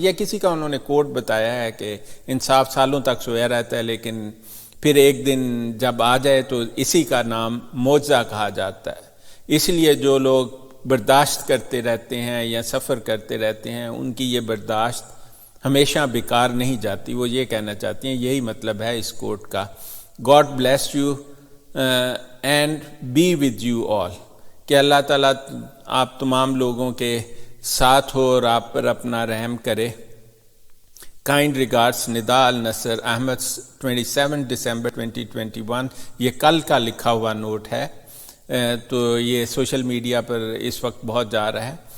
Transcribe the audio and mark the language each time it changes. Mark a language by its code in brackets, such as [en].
[ur] یا کسی کا انہوں نے کوٹ بتایا ہے کہ انصاف سالوں تک سویا رہتا ہے لیکن پھر ایک دن جب آ جائے تو اسی کا نام معجزہ کہا جاتا ہے. اس لیے جو لوگ برداشت کرتے رہتے ہیں یا سفر کرتے رہتے ہیں ان کی یہ برداشت ہمیشہ بیکار نہیں جاتی. وہ یہ کہنا چاہتی ہیں، یہی مطلب ہے اس کوٹ کا. [en] God bless you and be with you all. [ur] کہ اللہ تعالیٰ آپ تمام لوگوں کے ساتھ ہو اور آپ پر اپنا رحم کرے. [en] Kind regards, [ur] ندا النصر احمد، 27 دسمبر 2021. یہ کل کا لکھا ہوا نوٹ ہے، تو یہ سوشل میڈیا پر اس وقت بہت جا رہا ہے.